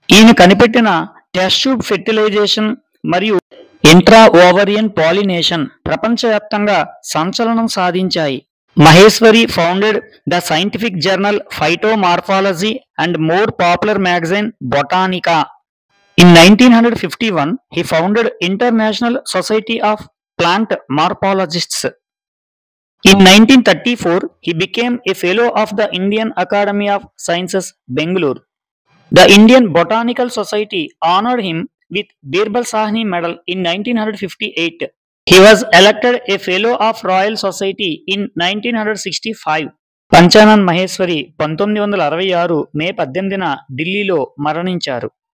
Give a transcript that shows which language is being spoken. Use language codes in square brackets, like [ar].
[te] ఈయన కనిపెట్టిన test tube fertilisation మరియు ఇంట్రా ఓవరియన్ పాలినేషన్ ప్రపంచవ్యాప్తంగా సంచలనం సాధించాయి. [en] Maheshwari founded the scientific journal phytomorphology and more popular magazine Botanica. In 1951, he founded International Society of Plant Morphologists. In 1934, he became a fellow of the Indian Academy of Sciences, Bangalore. The Indian Botanical Society honored him with Birbal Sahni Medal in 1958. He was elected a fellow of Royal Society in 1965. [te] Panchanan Maheshwari 1966 మే 18న ఢిల్లీలో మరణించారు.